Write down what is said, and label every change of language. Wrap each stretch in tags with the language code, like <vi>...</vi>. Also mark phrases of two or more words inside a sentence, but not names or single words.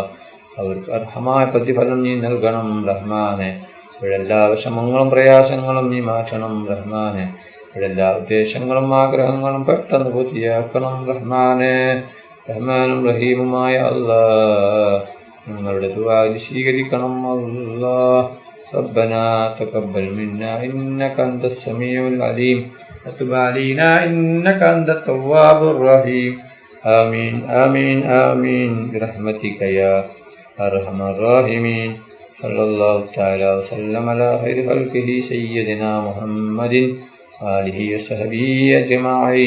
<ml>അവർക്ക് അർഹമായ പ്രതിഫലം നീ നൽകണം റഹ്മാനെ. ഇവരെല്ലാ വിഷമങ്ങളും പ്രയാസങ്ങളും നീ മാറ്റണം റഹ്മാനെ. ഇവരെല്ലാ ഉദ്ദേശങ്ങളും ആഗ്രഹങ്ങളും പെട്ടെന്ന് പൂർത്തിയാക്കണം റഹ്മാനെ. റഹ്മാനും റഹീമുമായ അല്ലാ, ഞങ്ങളുടെ ദുആ സ്വീകരിക്കണം അല്ലാ.</ml> <ar>ربنا تقبل منا إنك أنت السميع العليم وتب علينا إنك أنت التواب الرحيم آمين آمين آمين برحمتك يا أرحم الراحمين. صلى الله تعالى وسلم على خير خلقه سيدنا محمد وآله وصحبه أجمعين.</ar>